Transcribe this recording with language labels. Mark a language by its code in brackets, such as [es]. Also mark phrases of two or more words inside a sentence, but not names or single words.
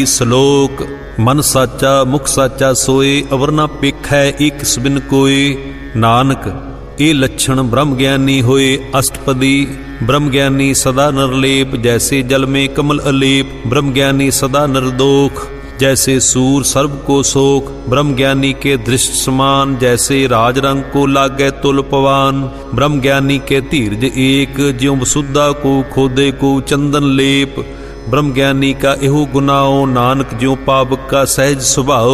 [pa] ਸ਼ਲੋਕ ਮਨ ਸਾਚਾ ਮੁਖ ਸਾਚਾ ਸੋਏ, ਅਵਰ ਨ ਪੇਖੈ ਏਕ ਸਬਿਨ ਕੋਏ। ਨਾਨਕ ਇਹ ਲੱਛਣ ਬ੍ਰਹਮ ਗਿਆਨੀ ਹੋਏ। ਅਸ਼ਟਪਦੀ ਬ੍ਰਹਮ ਗਿਆਨੀ ਸਦਾ ਨਿਰਲੇਪ, ਜੈਸੇ ਜਲ ਮੇ ਕਮਲ ਅਲੇਪ। ਬ੍ਰਹਮ ਗਿਆਨੀ ਸਦਾ ਨਿਰਦੋਖ, ਜੈਸੇ ਸੂਰ ਸਰਬ ਕਉ ਸੋਖ। ਬ੍ਰਹਮ ਗਿਆਨੀ ਕੈ ਦ੍ਰਿਸਟ ਸਮਾਨ, ਜੈਸੇ ਰਾਜ ਰੰਕ ਕਉ ਲਾਗੈ ਤੁਲ ਪਵਾਨ। ਬ੍ਰਹਮ ਗਿਆਨੀ ਕੈ ਧੀਰਜ ਏਕ, ਜਿਉ ਬਸੁਧਾ ਕੋਊ ਖੋਦੈ ਕੋਊ ਚੰਦਨ ਲੇਪ। ਬ੍ਰਹਮ ਗਿਆਨੀ ਕਾ ਇਹੈ ਗੁਨਾਉ, ਨਾਨਕ ਜਿਉ ਪਾਵਕ ਕਾ ਸਹਜ ਸੁਭਾਉ।